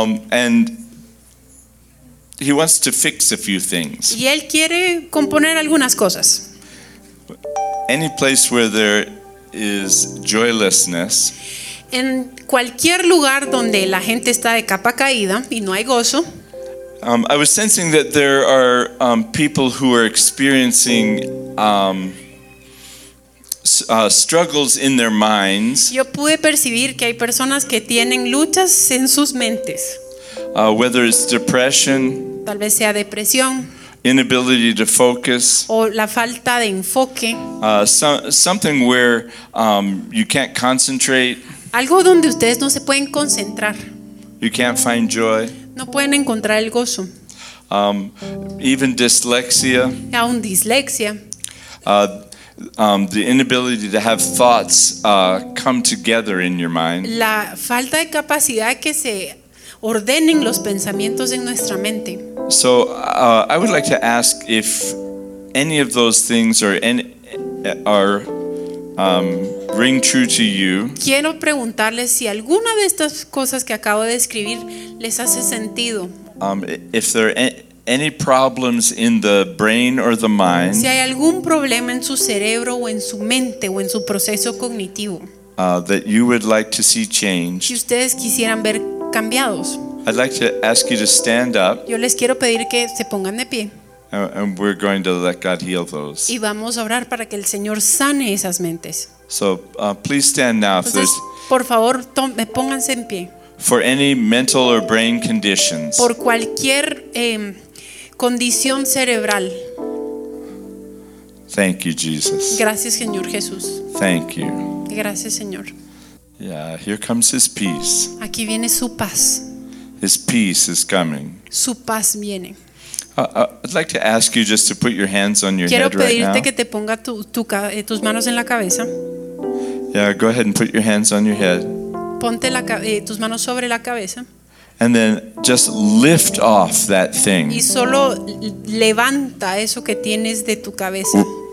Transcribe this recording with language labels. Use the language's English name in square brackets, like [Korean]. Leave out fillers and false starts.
[English] And he wants to fix a few things. [Spanish] Y él quiere componer algunas cosas. [English] Any place where there is joylessness. [Spanish] En cualquier lugar donde la gente está de capa caída y no hay gozo. [English] I was sensing that there are people who are experiencing struggles in their minds. [Spanish] Yo pude percibir que hay personas que tienen luchas en sus mentes. [English] Whether it's depression, [Spanish] tal vez sea depresión, [English] inability to focus, [Spanish] o la falta de enfoque, [English] something where you can't concentrate, [Spanish] algo donde ustedes no se pueden concentrar, [English] you can't find joy, [Spanish] no pueden encontrar el gozo, [English] even dyslexia, [Spanish] y aún dyslexia, [English] the inability to have thoughts come together in your mind, [Spanish] la falta de capacidad que se ordenen los pensamientos en nuestra mente. [English] So I would like to ask if any of those things ring true to you. [Spanish] Quiero preguntarles si alguna de estas cosas que acabo de escribir les hace sentido. [English] If there are any problems in the brain or the mind. [Spanish] Si hay algún problema en su cerebro o en su mente o en su proceso cognitivo. [English] That you would like to see changed. [Spanish] Si ustedes quisieran ver cambiados. [English] I'd like to ask you to stand up. [Spanish] Yo les quiero pedir que se pongan de pie. [English] And we're going to let God heal those. [Spanish] Y vamos a orar para que el Señor sane esas mentes. [English] So, please stand now. [Spanish] Entonces, por favor, pónganse en pie. [English] For any mental or brain conditions. [Spanish] Por cualquier condición cerebral. [English] Thank you, Jesus. [Spanish] Gracias, Señor Jesús. [English] Thank you. [Spanish] Gracias, Señor. [English] Yeah, here comes His peace. [Spanish] Aquí viene su paz. [English] His peace is coming. [Spanish] Su paz viene. [English] I'd like to ask you just to put your hands on your [Spanish] quiero [English] head right now. [Spanish] Quiero pedirte que te ponga tus manos en la cabeza. [English] Yeah, go ahead and put your hands on your head. [Spanish] Ponte tus manos sobre la cabeza. [English] And then just lift off that thing. [Spanish] Y solo levanta eso que tienes de tu cabeza.